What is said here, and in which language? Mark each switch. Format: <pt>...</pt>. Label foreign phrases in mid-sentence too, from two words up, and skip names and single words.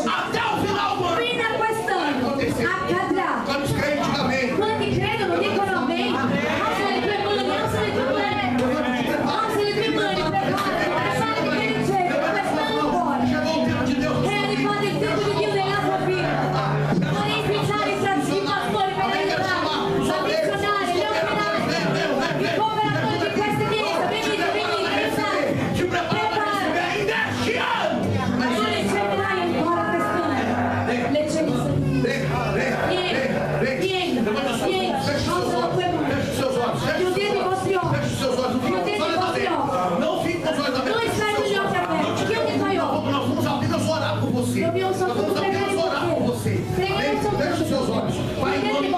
<pt>até o final do ano</pt> <it>fino a quest'anno, accadrà.</it> <pt>Quantos crentes digam amém?</pt> <it>Quanti credono dicono amen. Alza le tue mani, alza le tue mani. Alza le tue mani, preparati per ricevere quest'anno ancora.</it> <pt>Chegou o tempo de Deus.</pt> <it>È arrivato il tempo di Dio nella tua vita. Vorrei invitare i fratelli pastori per aiutare, a missionare, gli operai, i cooperatori di questa chiesa. Venite, venite, pensate.</it> <pt>Te prepara para receber ainda este ano.</pt> <it>Tu riceverai ancora quest'anno l'eccellenza di Dio.</it> <pt>Vem, vem, vem,</pt> <it>Vieni,</it> <pt>vem. Levanta suas</pt> <it>vieni,</it> <pt>mãos, feche os seus</pt> <it>alza</it> <pt>olhos.</pt> <it>le tue mani.</it> <pt>Feche os seus olhos. Feche os</pt> <it>Chiudete i</it> <pt>seus</pt> <it>vostri</it> <pt>olhos.</pt> <it>occhi.</it> <pt>Feche os seus olhos.</pt> <it>Chiudete i vostri occhi.</it> <pt>Não fique com os olhos abertos.</pt> <it>Noi stai con gli occhi aperti. Chiudi i tuoi occhi.</it> <pt>Nós vamos apenas orar por você.</pt> <it>Dobbiamo</it> <pt>Nós vamos</pt> <it>soltanto pregare</it> <pt>apenas orar por</pt> <it>per</it> <pt>você.</pt> <it>te. Preghiamo</it> <pt>Vem,</pt> <it>soltanto</it> <pt>feche os seus olhos. Pai, em</pt> <it>Chiudete</it>